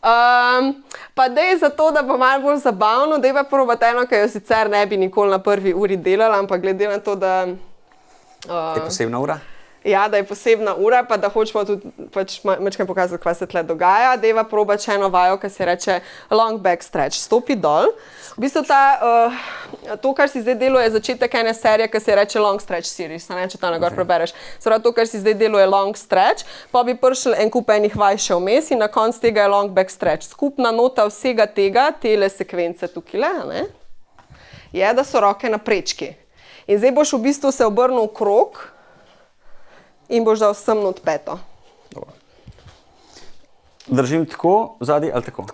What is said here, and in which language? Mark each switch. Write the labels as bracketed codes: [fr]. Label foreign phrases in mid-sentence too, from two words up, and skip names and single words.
[sl] Pa dej za to, da bo malo bolj zabavno, dej pa probati eno, ki jo sicer ne bi nikoli na prvi uri delala, ampak glede na to, da... Je posebna ura? Ja, da je posebna ura, pa da hočemo tudi pač majčkaj pokazati, kaj se tle dogaja. Deva probati še eno vajo, ki se reče [en] long back stretch. [sl] Stopi dol. V bistvu to, kar si zdaj deluje, je začetek ene serije, ki se reče [en] long stretch series. [sl] Ne, če ta nagor prebereš. Zdaj, to, kar si zdaj deluje, je [en] long stretch, [sl] pa bi prišel en kup enih vaj še vmes in na koncu tega je [en] long back stretch. [sl] Skupna nota vsega tega, tele sekvence tukaj, ne, je, da so roke na prečki. In zdaj boš v bistvu se obrnil v krog in boš dal sem not peto. Dobro. Držim tako, zadaj ali tako?